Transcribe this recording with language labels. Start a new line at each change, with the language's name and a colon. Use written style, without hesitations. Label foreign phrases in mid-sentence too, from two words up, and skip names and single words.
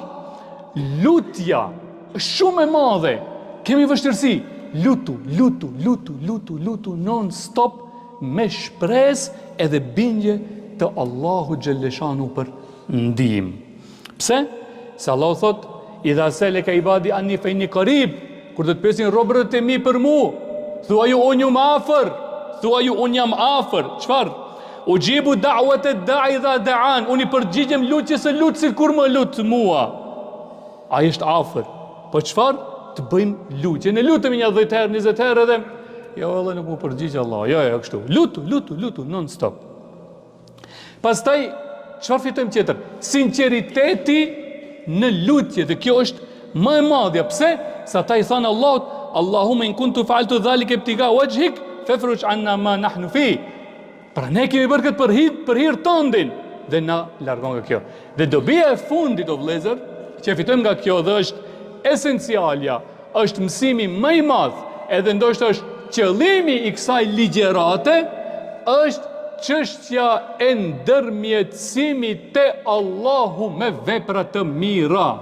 Albanian: Lutja është shumë e madhe. Kemi vështirësi. Lutu
English: non stop
Albanian: me shpresë edhe bindje të Allahu xhelleshanu për ndihmë. Pse? Se Allah thot,
Arabic: إذا سألك عبادي عني فإني قريب,
Albanian: kur do të pyesin robërët e mi për mua, thuaju unë jam afër, Çfarë?
Arabic: أجيب دعوة الداع إذا دعان,
Albanian: unë i përgjigjem lutjes së lutësit kur më lut mua. Ai është afër. Po çfarë? të bëjmë lutje. Ne lutemi një 10 herë, 20 herë edhe jo edhe nuk mu përgjigj Allah. Jo, kështu. Lutu
English: non stop.
Albanian: Pastaj çfarë fitojmë tjetër? Sinqeriteti në lutje, dhe kjo është më e madhja. Pse? Sa ata i thanë Allahut,
Arabic: اللهم إن كنت فعلت ذلك ابتغاء وجهك ففرج عنا ما نحن فيه.
Albanian: Pra ne kemi bërë këtë për hir tëndin dhe na largon nga kjo. Dhe dobia e fundit o vëllezër, që fitojmë nga kjo dhe është esencialja, është mësimi më i madh, edhe ndoshta është qëllimi i kësaj ligjërate, është çështja e ndërmjetësimit te Allahu me vepra të mira.